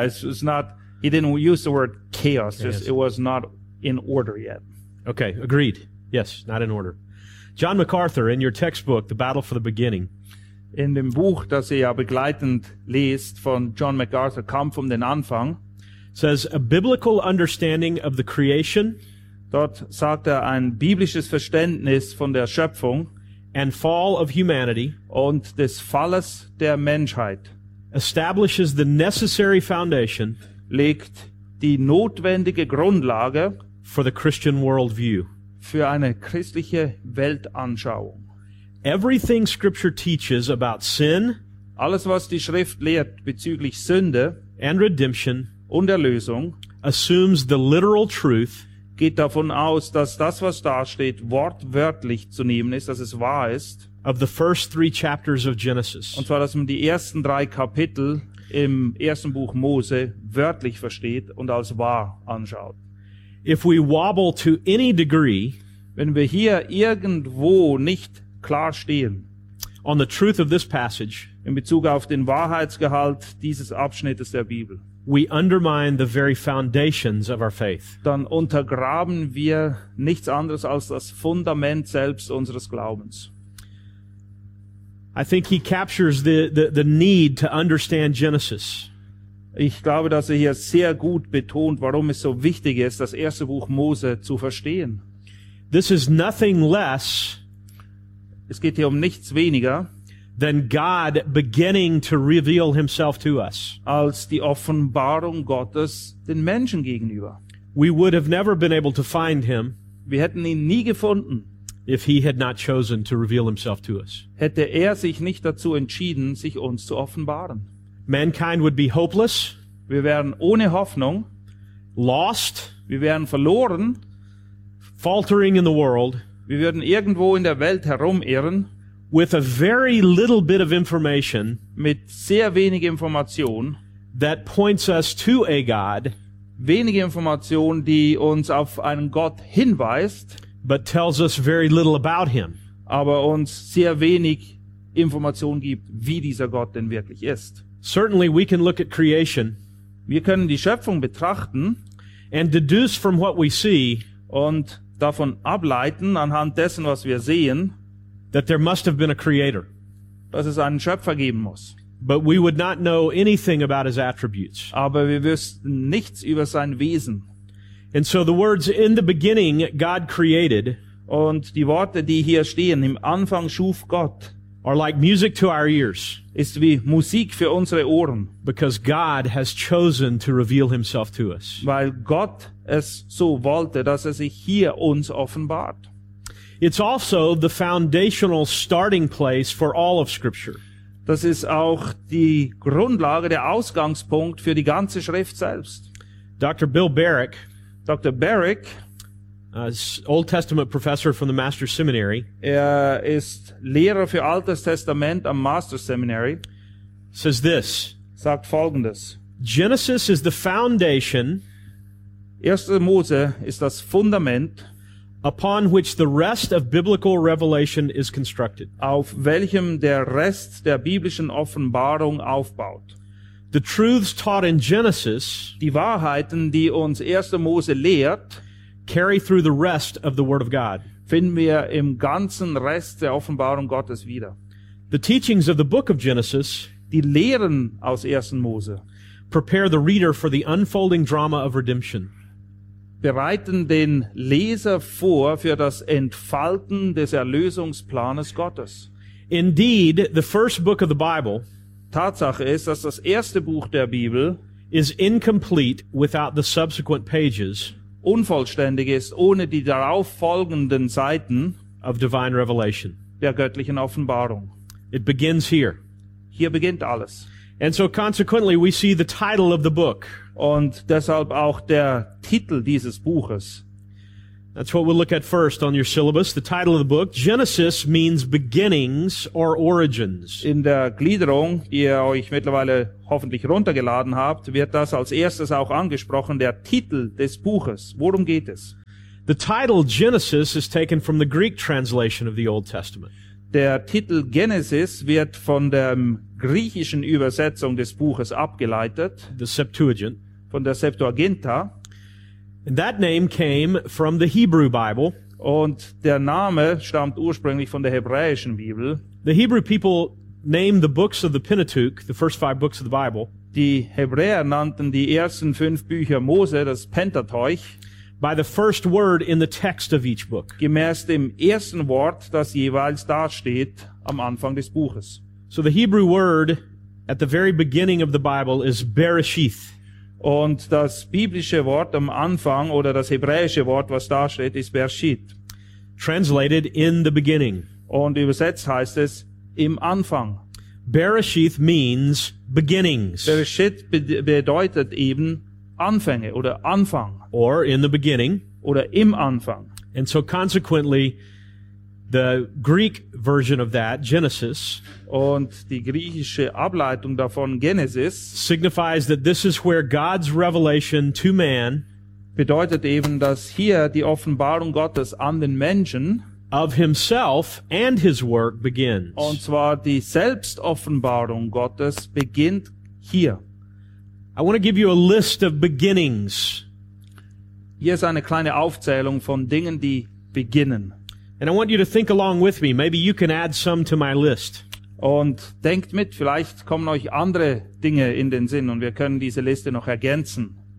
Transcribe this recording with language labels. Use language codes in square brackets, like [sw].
[en] it's not, he didn't use the word chaos. Okay, just, yes. It was not in order yet. Okay, agreed. Yes, not in order. John MacArthur, in your textbook, The Battle for the Beginning. [de] In dem Buch, das ihr ja begleitend liest, von John MacArthur, Kampf um den Anfang, [en] says a biblical understanding of the creation. [de] Dort sagt er ein biblisches Verständnis von der Schöpfung. [en] and fall of humanity [de] und des Falles der Menschheit [en] establishes the necessary foundation [de] legt die notwendige Grundlage [en] for the Christian worldview [de] für eine christliche Weltanschauung. [en] Everything Scripture teaches about sin [de] alles was die Schrift lehrt bezüglich Sünde [en] and redemption [de] und Erlösung [en] assumes the literal truth [de] geht davon aus, dass das, was da steht, wortwörtlich zu nehmen ist, dass es wahr ist. [en] Of the first three chapters of Genesis. [de] Und zwar, dass man die ersten drei Kapitel im ersten Buch Mose wörtlich versteht und als wahr anschaut. [en] If we wobble to any degree, [de] wenn wir hier irgendwo nicht klar stehen, [en] on the truth of this passage, [de] in Bezug auf den Wahrheitsgehalt dieses Abschnittes der Bibel, [en] we undermine the very foundations of our faith. [de] Dann untergraben wir nichts anderes als das Fundament selbst unseres Glaubens. [en] I think he captures the need to understand Genesis. [de] Ich glaube, dass er hier sehr gut betont, warum es so wichtig ist, das erste Buch Mose zu verstehen. [en] This is nothing less. [de] Es geht hier um nichts weniger. [en] Than God beginning to reveal himself to us. [de] Als die Offenbarung Gottes den Menschen gegenüber. [en] We would have never been able to find him. [de] Wir hätten ihn nie gefunden. [en] If he had not chosen to reveal himself to us. [de] Hätte er sich nicht dazu entschieden, sich uns zu offenbaren. [en] Mankind would be hopeless. [de] Wir wären ohne Hoffnung. [en] Lost. [de] Wir wären verloren. [en] Faltering in the world. [de] Wir würden irgendwo in der Welt herumirren. [en] With a very little bit of information, [de] mit sehr wenig Information, [en] that points us to a God, [de] wenige Information, die uns auf einen Gott hinweist, [en] but tells us very little about him, [de] aber uns sehr wenig Information gibt, wie dieser Gott denn wirklich ist. [en] Certainly, we can look at creation, [de] wir können die Schöpfung betrachten, [en] and deduce from what we see, [de] und davon ableiten anhand dessen, was wir sehen. [en] That there must have been a creator. [de] Dass es einen Schöpfer geben muss. [en] But we would not know anything about his attributes. [de] Aber wir wüssten nichts über sein Wesen. [en] And so the words in the beginning God created [de] und die Worte, die hier stehen, im Anfang schuf Gott, [en] are like music to our ears. [de] Ist wie Musik für unsere Ohren. [en] Because God has chosen to reveal himself to us. [de] Weil Gott es so wollte, dass er sich hier uns offenbart. [en] It's also the foundational starting place for all of Scripture. [de] Das ist auch die Grundlage, der Ausgangspunkt für die ganze Schrift selbst. [en] Dr. Bill Barrick, [de] Dr. Barrick, [en] Old Testament professor from the Master Seminary, [de] er ist Lehrer für Altes Testament am Master Seminary, [en] says this, [de] sagt Folgendes. [en] Genesis is the foundation. [de] Erste Mose ist das Fundament. [en] Upon which the rest of biblical revelation is constructed. [de] Auf welchem der Rest der biblischen Offenbarung aufbaut. [en] The truths taught in Genesis, [de] die Wahrheiten, die uns 1. Mose lehrt, [en] carry through the rest of the Word of God. [de] Finden wir im ganzen Rest der Offenbarung Gottes wieder. [en] The teachings of the book of Genesis, [de] die Lehren aus 1. Mose, [en] prepare the reader for the unfolding drama of redemption. [de] Bereiten den Leser vor für das Entfalten des Erlösungsplanes Gottes. [en] Indeed, the first book of the Bible, [de] Tatsache ist, dass das erste Buch der Bibel [en] is incomplete without the subsequent pages, [de] unvollständig ist ohne die darauf folgenden Seiten [en] of divine revelation, [de] der göttlichen Offenbarung. [en] It begins here. [de] Hier beginnt alles. [en] And so consequently we see the title of the book. [de] Und deshalb auch der Titel dieses Buches. [en] That's what we'll look at first on your syllabus. The title of the book, Genesis, means beginnings or origins. [de] In der Gliederung, die ihr euch mittlerweile hoffentlich runtergeladen habt, wird das als erstes auch angesprochen, der Titel des Buches. Worum geht es? [en] The title Genesis is taken from the Greek translation of the Old Testament. [de] Der Titel Genesis wird von der griechischen Übersetzung des Buches abgeleitet, [en] the Septuagint, [de] von der Septuaginta. [en] And that name came from the Hebrew Bible. [de] Und der Name stammt ursprünglich von der hebräischen Bibel. [en] The Hebrew people named the books of the Pentateuch, the first five books of the Bible. [de] Die Hebräer nannten die ersten fünf Bücher Mose, das Pentateuch, [en] By the first word in the text of each book. [de] Gemäß dem ersten Wort, das jeweils dasteht am Anfang des Buches. [en] So the Hebrew word at the very beginning of the Bible is Bereshith. [de] Und das biblische Wort am Anfang oder das hebräische Wort, was dasteht, ist Bereshith. [en] Translated in the beginning. [de] Und übersetzt heißt es im Anfang. [en] Bereshith means beginnings. [de] Bereshith bedeutet eben Anfänge oder Anfang. [en] Or in the beginning. [de] Oder im Anfang. [en] And so consequently, the Greek version of that, Genesis, [de] und die griechische Ableitung davon, Genesis, [en] signifies that this is where God's revelation to man, [de] bedeutet eben, dass hier die Offenbarung Gottes an den Menschen, [en] of himself and his work begins. [de] Und zwar die Selbstoffenbarung Gottes beginnt hier. [en] I want to give you a list of beginnings. [de] Hier ist eine kleine Aufzählung von Dingen, die beginnen. [en] And I want you to think along with me. Maybe you can add some to my list. [de] Und denkt mit, vielleicht kommen euch andere Dinge in den Sinn und wir können diese Liste noch ergänzen.